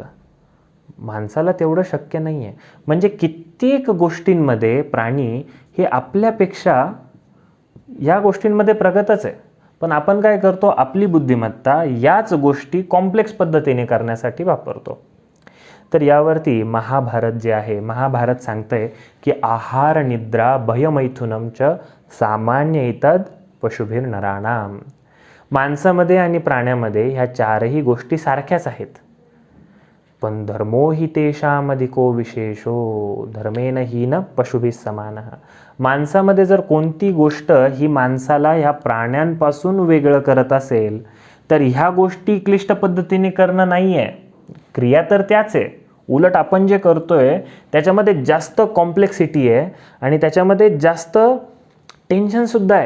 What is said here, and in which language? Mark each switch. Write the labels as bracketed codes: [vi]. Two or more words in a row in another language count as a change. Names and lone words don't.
[mr] माणसाला तेवढं शक्य नाही आहे. म्हणजे कित्येक गोष्टींमध्ये प्राणी हे आपल्यापेक्षा या गोष्टींमध्ये प्रगतच आहे. पण आपण काय करतो? आपली बुद्धिमत्ता याच गोष्टी कॉम्प्लेक्स पद्धतीने करण्यासाठी वापरतो. तर यावरती महाभारत जे आहे, महाभारत सांगतंय की [sa] आहार निद्रा भयमैथुनम च सामान्य इतद पशुभिर्नराणाम. [mr] माणसामध्ये आणि प्राण्यामध्ये ह्या चारही गोष्टी सारख्याच आहेत. [sa] पण धर्मो हि तेषामधिको विशेषो धर्मेन हि न पशुभिः समानः. [mr] माणसामध्ये जर कोणती गोष्ट ही माणसाला ह्या प्राण्यांपासून वेगळं करत असेल तर ह्या गोष्टी क्लिष्ट पद्धतीने करणं नाही आहे. क्रिया तर त्याच आहे, उलट आपण जे करतोय त्याच्यामध्ये जास्त कॉम्प्लेक्सिटी आहे आणि त्याच्यामध्ये जास्त टेन्शनसुद्धा आहे.